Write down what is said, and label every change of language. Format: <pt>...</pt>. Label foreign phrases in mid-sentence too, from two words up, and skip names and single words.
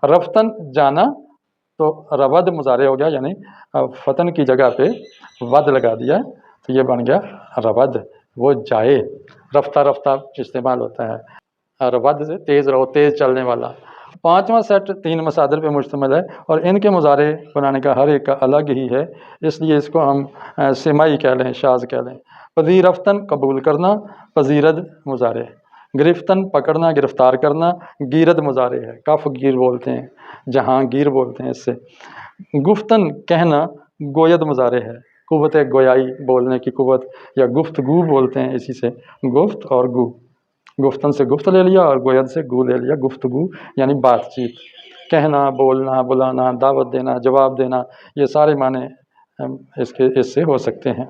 <ur>رفتن جانا، تو رود مضارع ہو گیا، یعنی فتن کی جگہ پہ ود لگا دیا تو یہ بن گیا رود، وہ جائے، رفتہ رفتہ استعمال ہوتا ہے، رود سے تیز رہو، تیز چلنے والا۔ پانچواں سیٹ تین مصادر پہ مشتمل ہے، اور ان کے مضارع بنانے کا ہر ایک کا الگ ہی ہے، اس لیے اس کو ہم سمائی کہہ لیں، شاذ کہہ لیں۔ پذیرفتن قبول کرنا، پذیرد مضارع۔ گرفتن پکڑنا، گرفتار کرنا، گیرد مضارع ہے، کف گیر بولتے ہیں، جہاں گیر بولتے ہیں اس سے۔ گفتن کہنا، گوید مضارع ہے، قوت گویائی، بولنے کی قوت، یا گفتگو بولتے ہیں اسی سے، گفت اور گو، گفتن سے گفت لے لیا اور گوید سے گو لے لیا، گفتگو یعنی بات چیت، کہنا، بولنا، بلانا، دعوت دینا، جواب دینا، یہ سارے معنی اس سے ہو سکتے ہیں۔</ur>